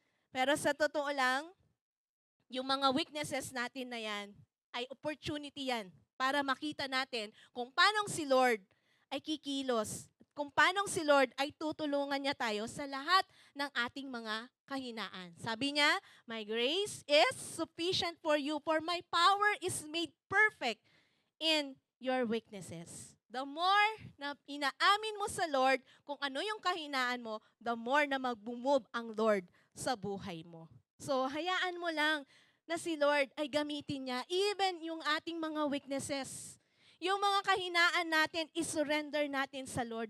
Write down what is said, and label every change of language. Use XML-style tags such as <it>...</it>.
<tl>Pero sa totoo lang, yung mga weaknesses natin na yan, ay opportunity yan para makita natin kung paano si Lord ay kikilos, kung paano si Lord ay tutulungan niya tayo sa lahat ng ating mga kahinaan.</tl> <en>Sabi niya, my grace is sufficient for you, for my power is made perfect in your weaknesses.</en> <tl>The more na inaamin mo sa Lord kung ano yung kahinaan mo, the more na mag-move ang Lord sa buhay mo. So, hayaan mo lang na si Lord ay gamitin niya, even yung ating mga weaknesses. Yung mga kahinaan natin, isurrender natin sa Lord.</tl>